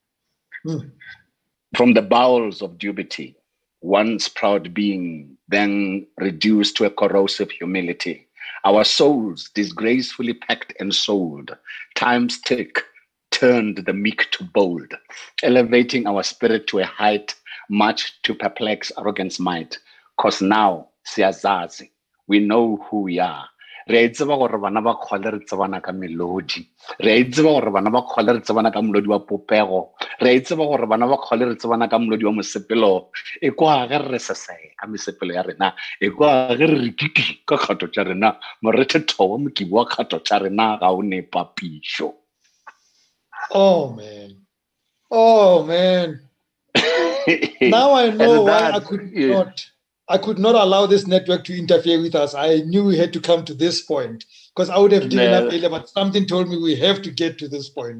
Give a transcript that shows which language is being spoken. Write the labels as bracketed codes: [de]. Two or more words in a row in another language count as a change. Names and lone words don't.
[en] From the bowels of dubiety, once proud being, then reduced to a corrosive humility, our souls disgracefully packed and sold, time's tick turned the meek to bold, elevating our spirit to a height much to perplex arrogance might. Cause now, Siyazazi, we know who we are. [nso] Re tseba gore bana ba khole re tsebana ka melodi. Re tseba gore bana ba khole re tsebana ka melodi wa popego. Re tseba gore bana ba khole re tsebana ka melodi wa mosepelo. E kwa ge re sese ka mesepelo ya rena. E kwa ge re rikiki ka kgato tša rena. Morethe thobo mokibi wa kgato tša rena ga o ne papišo. [en] Oh man. Now I know why I could not allow this network to interfere with us. I knew we had to come to this point because I would have given up earlier, but something told me we have to get to this point.